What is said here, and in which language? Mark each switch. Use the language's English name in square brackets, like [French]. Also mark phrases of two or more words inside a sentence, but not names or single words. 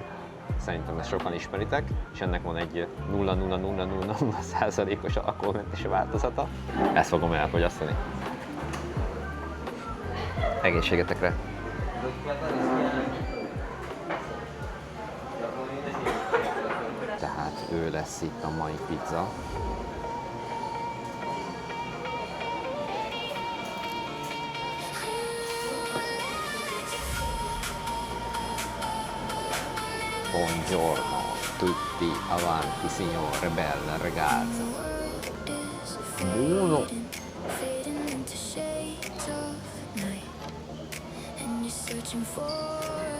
[Hungarian] Szerintem ezt sokan ismeritek, és ennek van egy 0,00000%-os alkoholmentes változata. Ezt fogom elfogyasztani. Egészségetekre! Tehát ő lesz itt a mai pizza. [Italian] Buongiorno tutti, avanti signore, bella ragazza. Buono! Searching for